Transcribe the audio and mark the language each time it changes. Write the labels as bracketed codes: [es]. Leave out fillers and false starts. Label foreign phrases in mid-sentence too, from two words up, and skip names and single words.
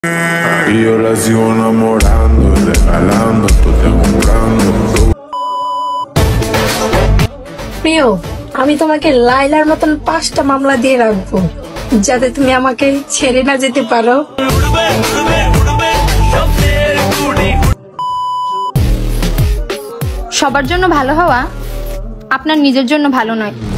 [es] Y yo la sigo enamorando y regalando, estoy comprando. [bn] প্রিয়, আমি তোমাকে লাইলার মতন 5টা মামলা দিয়ে রাখবো, যাতে তুমি আমাকে ছেড়ে না যেতে পারো। সবার জন্য ভালো হওয়া আপনার নিজের জন্য ভালো নয়।